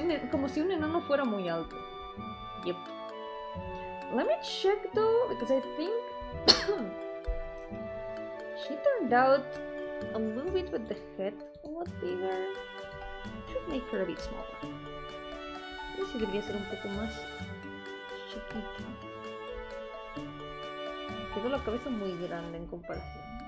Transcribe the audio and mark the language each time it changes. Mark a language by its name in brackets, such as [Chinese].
[Spanish] Como si un enano fuera muy alto. Yep. [English] Let me check though, because I think she turned out a little bit with the head a lot bigger. Should make her a bit smaller. [Spanish] No sé si debería ser un poco más chiquita. Quedó la cabeza muy grande en comparación.